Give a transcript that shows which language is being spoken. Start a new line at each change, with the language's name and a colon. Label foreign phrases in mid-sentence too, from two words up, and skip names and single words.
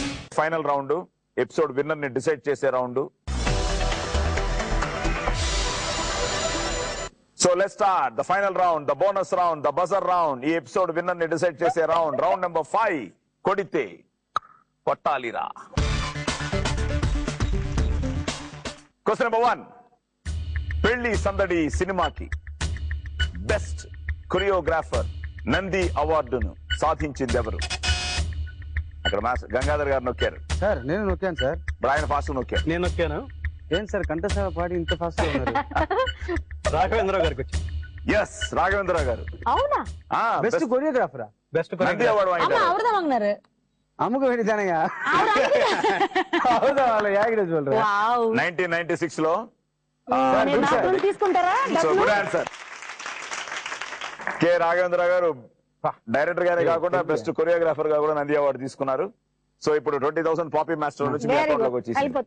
English: final round, episode winner
Telugu: ని డిసైడ్ చేసే రౌండ్.
English: So let's start the final round, the bonus round, the buzzer round.
Telugu: ఈ
English: episode winner
Telugu: ని డిసైడ్ చేసే రౌండ్.
English: round number 5.
Telugu: కొడితే కొట్టాలిరా.
English: question number 1.
Telugu: పెళ్లి సందడి సినిమాకి
English: best choreographer
Telugu: నంది అవార్డును సాధించింది ఎవరు? అక్కడ గంగాధర్ గారు నొక్కారు సార్. నేను నొక్కాను సార్. ఆయన ఫాస్ట్ నొక్కారు. నేను నొక్కాను. ఏం సార్ కంఠసార పాడి ఇంత ఫాస్ట్ ఉన్నారు? రాఘవేంద్రరావు గారికి వచ్చి. ఎస్, రాఘవేంద్రరావు గారు. అవునా?
English: best choreographer?
Telugu: బెస్ట్ నంది అవార్డు
Tamil: வாங்கினாரு. அமுக வேண்டிதானங்க.
Telugu: అవునా, వాళ్ళ యాగిడ చూడరా. వావ్. 1996 లో తీసుకుంటారా?
English: good answer.
Telugu: కె రాఘవేంద్రరావు గారు డైరెక్టర్ గానే కాకుండా
English: best choreographer
Telugu: గా కూడా నంది అవార్డు తీసుకున్నారు. సో ఇప్పుడు 20,000 పాపీ మాస్టర్ నుంచి మీ అకౌంట్ లోకి వచ్చేసింది.